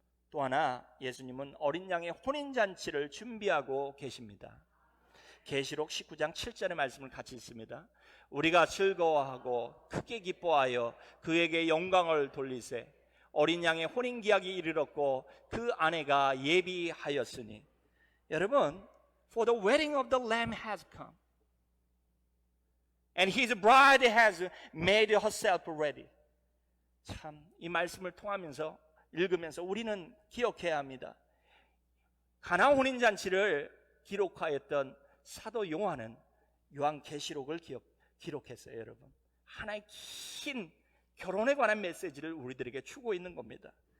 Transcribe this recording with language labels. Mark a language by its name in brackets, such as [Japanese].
[Korean] 또 하나, 예수님은 어린 양의 혼인잔치를 준비하고 계십니다. 계시록 19장 7절의 말씀을 같이 읽습니다. 우리가 즐거워하고 크게 기뻐하여 그에게 영광을 돌리세. 어린 양의 혼인기약이 이르렀고 그 아내가 예비하였으니. [English] 여러분, for the wedding of the Lamb has come, and his bride has made herself ready. [Korean] 참, 이 말씀을 통하면서 읽으면서 우리는 기억해야 합니다. 가나 혼인잔치를 기록하였던 사도 요한은 요한계시록을 기록했어요, 여러분. 하나의 긴 결혼에 관한 메시지를 우리들에게 주고 있는 겁니다.